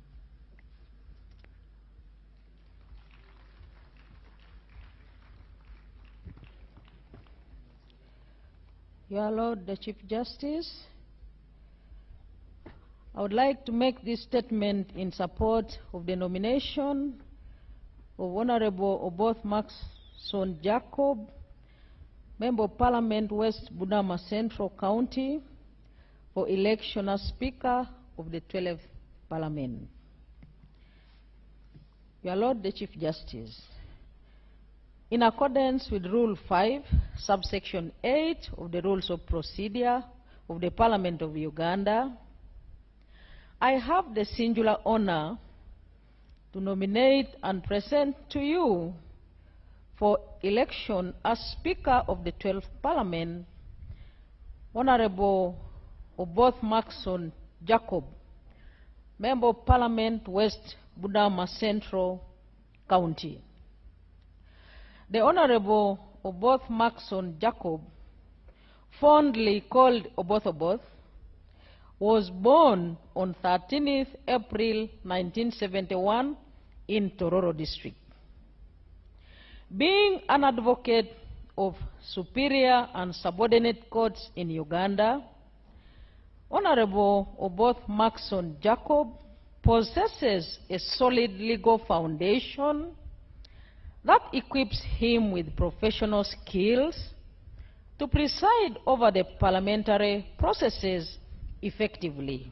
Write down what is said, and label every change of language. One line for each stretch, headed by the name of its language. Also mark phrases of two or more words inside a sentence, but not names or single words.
English: Your Lord, the Chief Justice, I would like to make this statement in support of the nomination of Honorable Oboth Maxons Jacob, Member of Parliament, West Budama Central County, for election as Speaker of the 12th Parliament. Your Lord, the Chief Justice, in accordance with Rule 5, subsection 8 of the Rules of Procedure of the Parliament of Uganda, I have the singular honor to nominate and present to you for election as Speaker of the 12th Parliament, Honorable Oboth Maxons Jacob, Member of Parliament, West Budama Central County. The Honorable Oboth Maxons Jacob, fondly called Oboth, was born on 13th April 1971 in Tororo District. Being an advocate of superior and subordinate courts in Uganda, Honorable Oboth Maxons Jacob possesses a solid legal foundation that equips him with professional skills to preside over the parliamentary processes effectively.